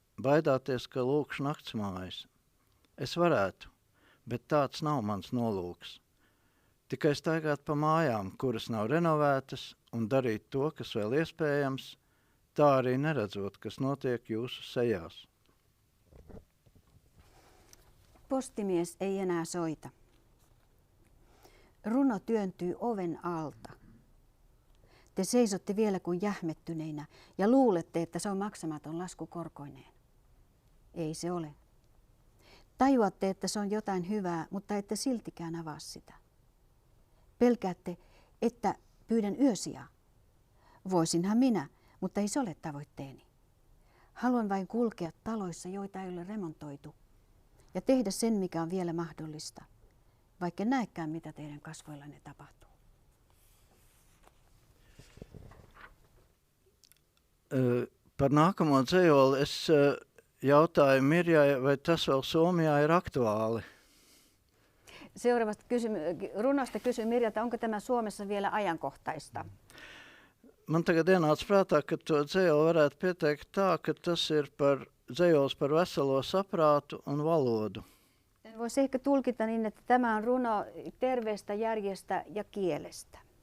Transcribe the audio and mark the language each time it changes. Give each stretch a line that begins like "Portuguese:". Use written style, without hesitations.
Latvian: Baidāties, ka lūkšu naktsmājas. Es varētu, bet tāds nav mans nolūks. Tikai staigāt pa mājām, kuras nav renovētas, un darīt to, kas vēl iespējams, tā arī neredzot, kas notiek jūsu sejās.
Finnish: Postimies ei enää soita. Runo työntyy oven alta. Te seisotte vielä kuin jähmettyneinä ja luulette, että se on maksamaton lasku korkoineen. Ei se ole. Tajuatte, että se on jotain hyvää, mutta ette siltikään avaa sitä. Pelkäätte, että pyydän yösijaa. Voisinhan minä, mutta ei se ole tavoitteeni. Haluan vain kulkea taloissa, joita ei ole remontoitu, ja tehdä sen, mikä on vielä mahdollista, vaikka näekään, mitä teidän kasvoillanne tapahtuu.
Latvian: Par nākamo dzejoli es jautāju Mirjai, vai tas vēl Somijā ir aktuāli.
Finnish: Seuraavasta runosta kysyi Mirjalta, onko tämä Suomessa vielä ajankohtaista?
Latvian: Man tagad ienāca prātā, ka to dzejoli varētu pieteikt tā, ka tas ir dzejols par veselo saprātu un valodu.
Finnish: Voisi ehkä tulkita niin, että tämä on runo terveestä järjestä ja kielestä.